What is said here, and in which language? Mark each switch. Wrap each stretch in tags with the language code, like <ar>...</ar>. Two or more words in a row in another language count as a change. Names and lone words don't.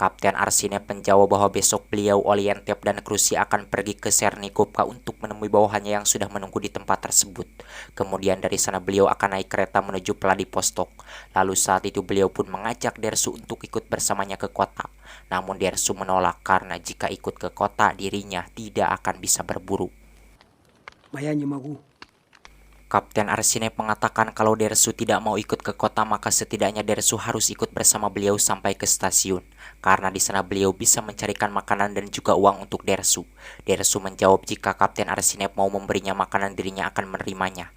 <id>Kapten Arsinep menjawab bahwa besok beliau, Olientep, dan Krusi akan pergi ke Sernikovka untuk menemui bawahannya yang sudah menunggu di tempat tersebut. Kemudian dari sana beliau akan naik kereta menuju Vladivostok. Lalu saat itu beliau pun mengajak Dersu untuk ikut bersamanya ke kota. Namun Dersu menolak karena jika ikut ke kota dirinya tidak akan bisa berburu.</id> <ru>Моя не могу.</ru> <id>Kapten Arsinep mengatakan kalau Dersu tidak mau ikut ke kota maka setidaknya Dersu harus ikut bersama beliau sampai ke stasiun. Karena di sana beliau bisa mencarikan makanan dan juga uang untuk Dersu. Dersu menjawab jika Kapten Arsinep mau memberinya makanan dirinya akan menerimanya.</id>